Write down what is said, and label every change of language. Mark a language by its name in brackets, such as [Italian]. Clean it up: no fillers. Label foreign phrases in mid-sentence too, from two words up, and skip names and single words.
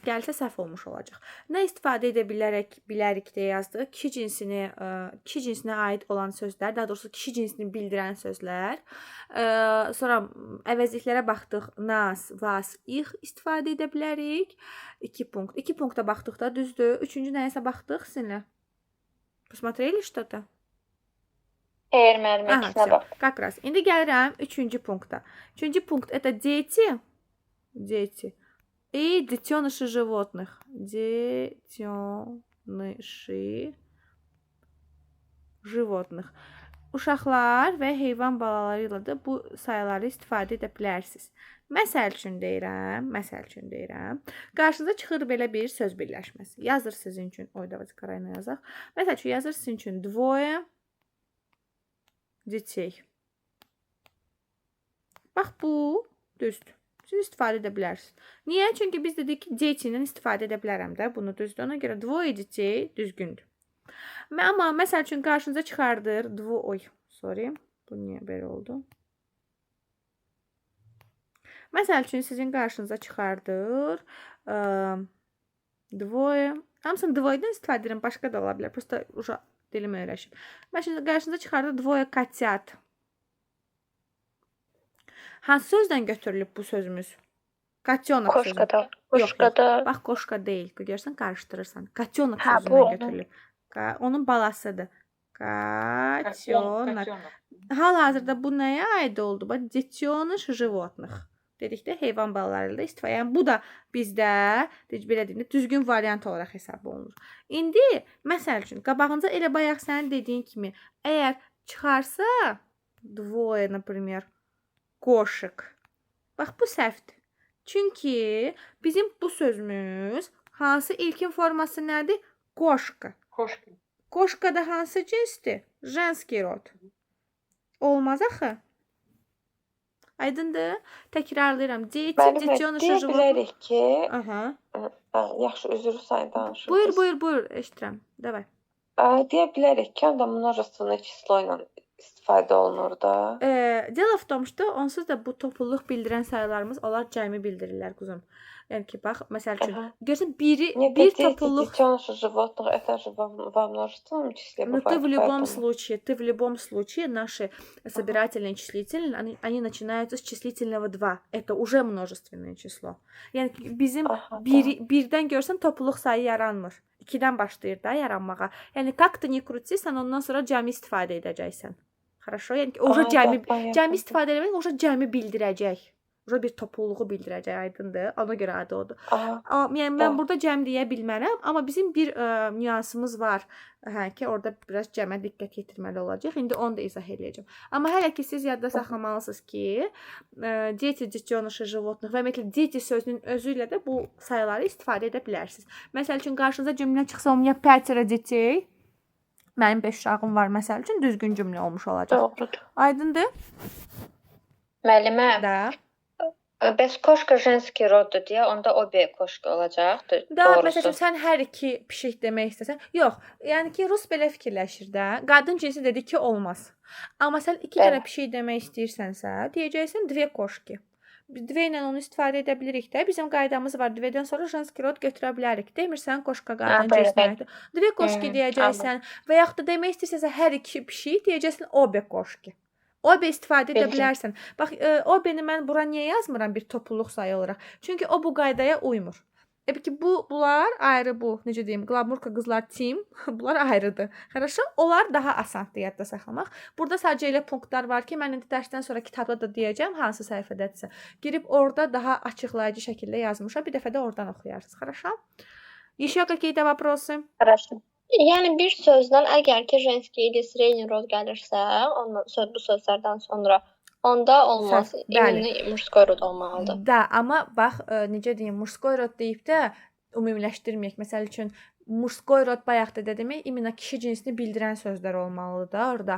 [Azerbaijani] Gəlsə səhv olmuş olacaq. Nə istifadə edə bilərik deyə yazdıq. Kişi cinsinə aid olan sözlər, daha doğrusu kişi cinsini bildirən sözlər. Sonra əvəzliklərə baxdıq. Nas, vas, ix istifadə edə bilərik. 2 punkt. 2 punkta baxdıq da, düzdür. Üçüncü nəyəsə baxdıq sizinlə. [Russian] Посмотрели что-то? [Azerbaijani] Xeyr, müəllim, ikisinə bax. [Russian] Как раз. [Azerbaijani] İndi gəlirəm 3-cü punkta. 3-cü punkt [Russian] это дети и детеныши животных. Детеныши животных. [Azerbaijani] Uşaqlar və heyvan balaları ilə də bu sayıları istifadə edə bilərsiniz. Məsəl üçün deyirəm. Qarşınıza çıxır belə bir söz birləşməsi. Yazır sizin üçün. Давайте qarayla yazaq. Məsəl üçün yazır sizin üçün [Russian] двое детей. [Azerbaijani] Bax bu düzdür. Siz istifadə edə bilərsiniz. Niyə? Çünki biz dedik ki, deти ilə istifadə edə bilərəm də. Bunu düzdür. Ona görə [Russian] двое детей [Azerbaijani] düzgündür. Amma məsəl üçün qarşınıza çıxardır Bu niyə belə oldu? Məsəl üçün sizin qarşınıza çıxardır двое. Hamısını двоеdən istifadə edirəm. Başqa da ola bilər. Prosta dilim öyrəşib. Məsələn, qarşınıza çıxardır [Russian] двое котят. [Azerbaijani] Hansı sözdən götürülüb bu sözümüz? Котенок sözü. Qoşqada. Bax, qoşqa deyil. Görsən, qarışdırırsan. Котенок sözündən götürülüb. Onun balasıdır. Котенок. Hal-hazırda bu nəyə aid oldu? Bax, [Russian] детеныш животных. [Azerbaijani] Dedikdə heyvan balaları ilə istifadə. Yəni bu da bizdə belə deyim, düzgün variant olaraq hesab olunur. İndi məsəl üçün qabağınıza elə bayaq sənin dediyin kimi, əgər çıxarsa [Russian] двое, например, кошек. [Azerbaijani] Bax bu səhvdir. Çünki bizim bu sözümüz hansı ilkin forması nədir? Кошка. Кошка da hansı cinsdir? [Russian] Женский род. [Azerbaijani] Olmaz axı. Aydındır? Təkrarlayıram. Deyə bilərik ki, Aha. yaxşı, üzrü sayın danışırıq. Buyur, eşidirəm. Davay. Deyə bilərik ki, onda [Russian] множественное число [Azerbaijani] ilə istifadə olunur da. [Russian] Дело в том, что [Azerbaijani] onsuz da bu topluluq bildirən sayılarımız onlar cəmi bildirirlər quzum. Yəni ki, bax, məsəl üçün, görsən bir topluluq [Russian] Детеныши животных, это же во множественном числе Но бывает. ты в любом случае наши собирательные числительные, они начинаются с числительного 2. Это уже множественное число. [Azerbaijani] Yəni bizim birdən görsən topluluq sayı yaranmır. 2-dən başlayır da yaranmağa. [Russian] Yəni как-то не крути, [Azerbaijani] sən ondan sonra cəmi istifadə edəcəksən. Хорошо? Yəni ki, уже cəmi istifadə etmək, уже cəmi bildirəcək. Уже bir topluluğu bildirəcək, aydındır. Ona görə adı odur. Yəni mən burada cəm deyə bilmərəm, amma bizim bir nüansımız var. Ki, orada biraz cəmə diqqət yetirməli olacaq. İndi onu da izah edəcəm. Amma hələ ki siz yadda saxlamalısınız ki, [Russian] дети, детеныши животных [Azerbaijani] və ümumiyyətlə дети sözünün özü ilə də bu sayıları istifadə edə bilərsiniz. Məsəl üçün qarşınıza cümlə çıxsa, [Russian] у меня 5 детей. [Azerbaijani] Mənim 5 uşağım var, məsəl üçün düzgün cümlə olmuş olacaq. Doğrudur. Aydındır? Müəllimə, [Russian] Da. [Azerbaijani] bəs koşka женский roddur deyə onda [Russian] обе кошки [Azerbaijani] olacaqdır. [Russian] Da, [Azerbaijani] Doğrusu. məsələn, sən hər iki pişik demək istəsən, yox. Yəni ki, rus belə fikirləşir də. Qadın cinsi dedi ki, olmaz. Amma sən iki dənə pişik demək istəyirsənsə, deyəcəksən [Russian] две кошки. [Azerbaijani] Две ilə onu istifadə edə bilirik də. Bizim qaydamız var. Двеdən sonra [Russian] женский род [Azerbaijani] götürə bilərik. Demirsən koşka qadın cinsinə. [Russian] Две кошки [Azerbaijani] deyəcəksən və yaxud da demək istəyirsənsə hər iki pişik deyəcəksən [Russian] obе кошки. [Azerbaijani] OB istifadə edə Bildim. bilərsən. Bax, OB-ni mən bura niyə yazmıram bir topluluq sayı olaraq? Çünki o bu qaydaya uymur. Peki bunlar ayrı bu, necə deyim, Qlamurka qızlar team, bunlar ayrıdır. [Russian] Хорошо? [Azerbaijani] Onlar daha asandır yadda saxlamaq. Burada sadəcə elə punktlar var ki, mən indi dərsdən sonra kitabda da deyəcəm, hansı səhifədədirsə. Girib orada daha açıqlayıcı şəkildə yazmışam. Bir dəfə də oradan oxuyarsınız. [Russian] Хорошо? Еще какие-то вопросы? Хорошо. [Azerbaijani] Yəni bir sözdən əgər ki, [Russian] женский или средний род [Azerbaijani] gəlirsə, ondan sonra bu sözlərdən sonra onda olmaz. Bəli. İmli [Russian] мужской род [Azerbaijani] olmalıdır. Da, amma bax, necə deyim, [Russian] мужской род [Azerbaijani] deyib də ümumiləşdirməyək. Məsəl üçün [Russian] мужской род [Azerbaijani] bayaq da dedim, imенно kişi cinsini bildirən sözlər olmalıdır da orada.